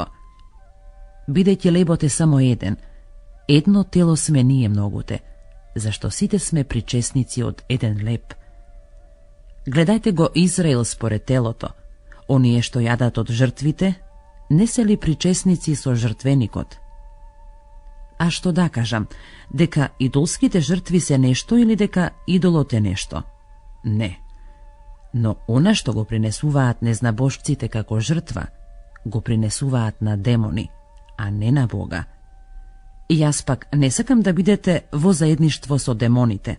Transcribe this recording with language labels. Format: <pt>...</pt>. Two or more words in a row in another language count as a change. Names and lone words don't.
<mk>Бидејќи лебот е само еден, едно тело сме ние многуте, зашто сите сме причесници од еден леб. Гледајте го Израел според телото, оние што јадат од жртвите, не се ли причесници со жртвеникот? А што да кажам, дека идолските жртви се нешто или дека идолот е нешто? Не. Но она што го принесуваат незнабожците како жртва, го принесуваат на демони, а не на Бога. И јас пак не сакам да бидете во заедништво со демоните.</mk>